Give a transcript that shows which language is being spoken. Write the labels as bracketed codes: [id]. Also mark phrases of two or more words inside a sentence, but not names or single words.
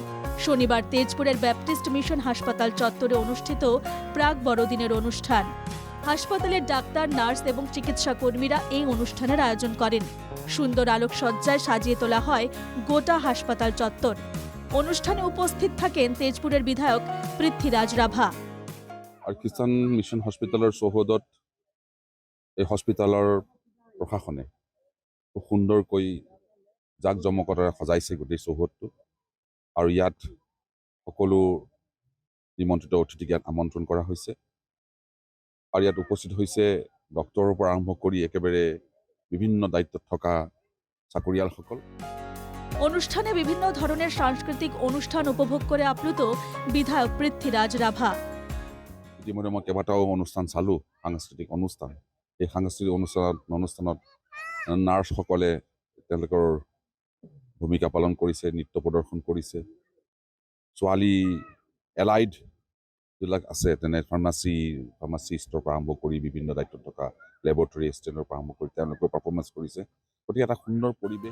[bn] শনিবার তেজপুরের ব্যাপটিস্ট মিশন হাসপাতাল চত্বরে অনুষ্ঠিত প্রাক বড়দিনের অনুষ্ঠান। হাসপাতালের ডাক্তার, নার্স এবং চিকিৎসা কর্মীরা এই অনুষ্ঠানের আয়োজন করেন। সুন্দর আলোকসজ্জায় সাজিয়ে তোলা হয় গোটা হাসপাতাল চত্বর। অনুষ্ঠানে উপস্থিত থাকেন তেজপুরের বিধায়ক পৃথ্বীরাজ ৰাভা। [as] আৰু খ্ৰীষ্টান মিছন হস্পিটেলৰ চৌহদত এই হস্পিটেলৰ প্ৰশাসনে খুব সুন্দৰকৈ জাক জমকতাৰে সজাইছে গোটেই চৌহদটো। আৰু ইয়াত সকলো নিমন্ত্ৰিত অতিথিক ইয়াত আমন্ত্ৰণ কৰা হৈছে। আৰু ইয়াত উপস্থিত হৈছে ডক্টৰৰ পৰা আৰম্ভ কৰি একেবাৰে বিভিন্ন দায়িত্বত থকা চাকৰিয়ালসকল। [bn] অনুষ্ঠানে বিভিন্ন ধরনের সাংস্কৃতিক অনুষ্ঠান উপভোগ করে আপ্লুত বিধায়ক পৃথ্বীরাজ ৰাভা। [as] ইতিমধ্যে মই কেইবাটাও অনুষ্ঠান চালোঁ, সাংস্কৃতিক অনুষ্ঠান। এই সাংস্কৃতিক অনুষ্ঠানত নাৰ্ছসকলে তেওঁলোকৰ ভূমিকা পালন কৰিছে, নৃত্য প্ৰদৰ্শন কৰিছে। ছোৱালী এলাইড যিবিলাক আছে, তেনে ফাৰ্মাচিষ্টৰ পৰা আৰম্ভ কৰি বিভিন্ন দায়িত্বত থকা [en] laboratory assistant [as] পৰা আৰম্ভ কৰি তেওঁলোকেও পাৰফৰ্মেঞ্চ কৰিছে। গতিকে এটা সুন্দৰ পৰিৱেশ।